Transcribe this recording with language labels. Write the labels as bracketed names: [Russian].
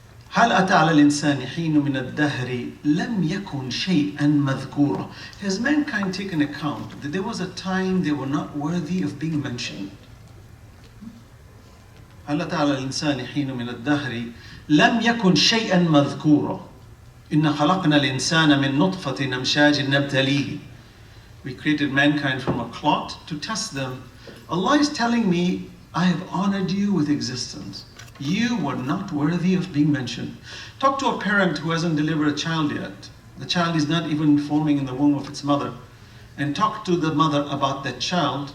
[Arabic] هل أتى على الإنسان حين من الدهر لم يكن شيئا مذكورا. [English] Has mankind taken account that there was a time they were not worthy of being mentioned? [Arabic] هل أتى على الإنسان حين من الدهر لم يكن شيئا مذكورا. إن خلقنا الإنسان من نطفة أمشاج نبتليه. [English] We created mankind from a clot to test them. Allah is telling me, I have honored you with existence. You were not worthy of being mentioned. Talk to a parent who hasn't delivered a child yet. The child is not even forming in the womb of its mother. And talk to the mother about that child.